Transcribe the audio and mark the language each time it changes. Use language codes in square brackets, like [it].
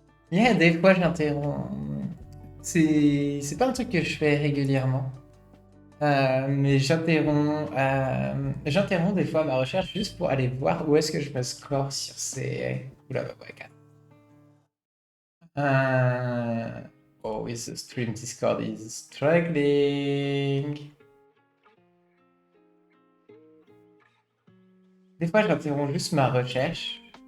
[fr] Yeah, des fois j'interromps. C'est pas un truc que je fais régulièrement. Mais j'interromps des fois ma recherche juste pour aller voir où est-ce que je me score sur ces... Oula, ouais, 4. [en] Oh, is the stream Discord is struggling. [fr] Des fois, j'interromps juste ma recherche.